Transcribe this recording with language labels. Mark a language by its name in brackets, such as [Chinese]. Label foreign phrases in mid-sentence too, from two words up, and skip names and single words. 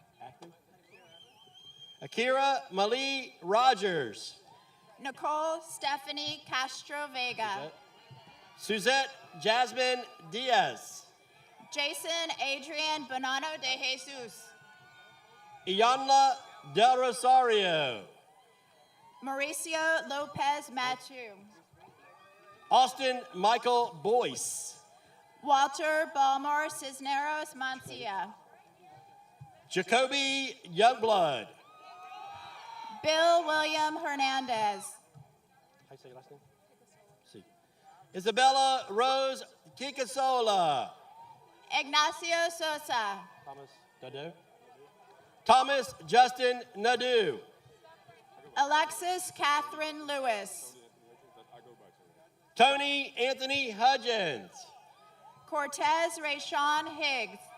[English] Akira Malie Rogers. Nicole Stephanie Castro Vega. Suzette Jasmine Diaz. Jason Adrian Bonano de Jesus. Iyanla Del Rosario. Mauricio Lopez Matthew. Austin Michael Boyce. Walter Balmore Cisneros Mancia. Jacoby Youngblood. Bill William Hernandez. How you say your last name? See. Isabella Rose Kikasola. Ignacio Sosa. Thomas Nadeau. Thomas Justin Nadeau. Alexis Catherine Lewis. Tony Anthony Hudgens. Cortez Rayshawn Higgs.